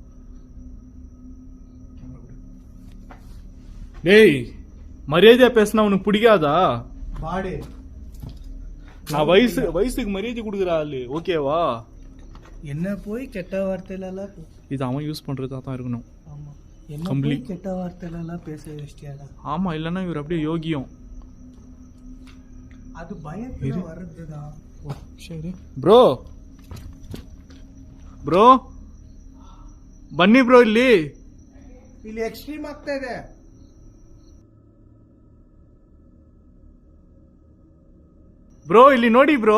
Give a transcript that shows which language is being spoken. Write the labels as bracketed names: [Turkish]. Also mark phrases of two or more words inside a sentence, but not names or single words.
[Tamil] டேய், மரியாதையா பேசினா உனக்கு பிடிக்காதா? பாடு, நான் வயசுக்கு மரியாதை கொடுக்குற ஆளு, ஓகேவா? என்ன போய் கெட்ட வார்த்தையில எல்லாம் இது அவன் யூஸ் பண்றதா தான் இருக்கணும். ஆமா, என்ன போய் கெட்ட வார்த்தையில எல்லாம் பேச வச்சிட்டியாடா? ஆமா, இல்லைன்னா இவர் அப்படியே யோகியம். [Kannada] ಅದು ಭಯದಿಂದ ವರದ್ದದ. ಸರಿ ಬ್ರೋ, ಬ್ರೋ ಬನ್ನಿ ಬ್ರೋ, ಇಲ್ಲಿ ಎಕ್ಸ್ಟ್ರೀಮ್ ಆಗ್ತಾ ಇದೆ. ಬ್ರೋ ಇಲ್ಲಿ ನೋಡಿ ಬ್ರೋ,